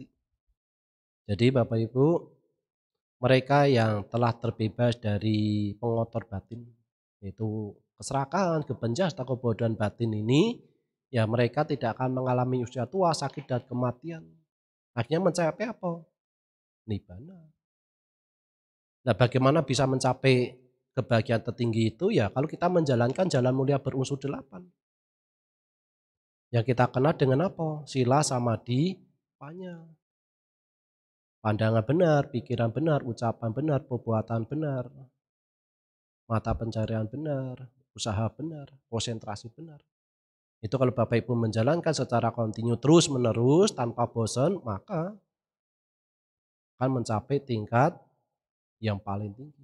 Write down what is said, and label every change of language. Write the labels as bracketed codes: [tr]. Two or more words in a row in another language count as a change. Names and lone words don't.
[id] Jadi Bapak Ibu, mereka yang telah terbebas dari pengotor batin, yaitu keserakahan, kebencian, atau kebodohan batin ini, ya mereka tidak akan mengalami usia tua, sakit, dan kematian. Akhirnya mencapai apa? Nibbana. Nah bagaimana bisa mencapai kebahagiaan tertinggi itu? Ya kalau kita menjalankan jalan mulia berunsur 8. Yang kita kenal dengan apa? Sila, samadhi, panya. Pandangan benar, pikiran benar, ucapan benar, perbuatan benar, mata pencarian benar, usaha benar, konsentrasi benar. Itu kalau Bapak Ibu menjalankan secara kontinu terus menerus tanpa bosan, maka akan mencapai tingkat yang paling tinggi.